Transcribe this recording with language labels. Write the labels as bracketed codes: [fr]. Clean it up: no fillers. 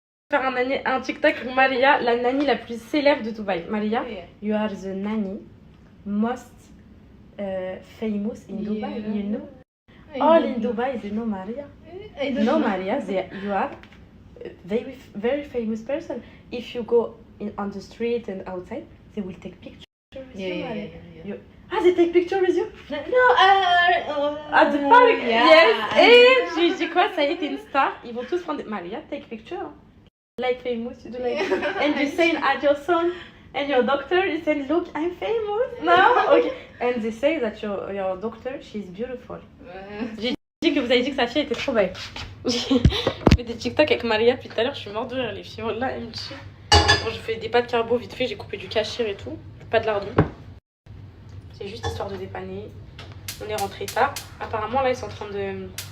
[fr] Faire un TikTok pour Maria, la nanny la plus célèbre de Dubaï. [en] Maria, you are the nanny most famous in Dubai, you know? All in Dubai, they know Maria. I don't No, Maria, you are a very famous person. If you go on the street and outside, they will take pictures with you, Maria. They take pictures with you? At the park? Yes. [fr] Et je lui dis quoi, ça y est, t'es une star. Ils vont tous prendre Maria, [en] take picture. Like famous, you do like and you say at your son and your doctor, you say, look, I'm famous now. Okay. And they say that your doctor, she's beautiful. [fr] J'ai dit que vous avez dit que sa fille était trop belle. J'ai fait des TikTok avec Maria depuis tout à l'heure, je suis morte de rire, les filles. Là, elles me tuent. Bon, je fais des pâtes carbo vite fait, j'ai coupé du cachir et tout. Pas de lardon. C'est juste histoire de dépanner. On est rentré tard. Apparemment, là, ils sont en train de...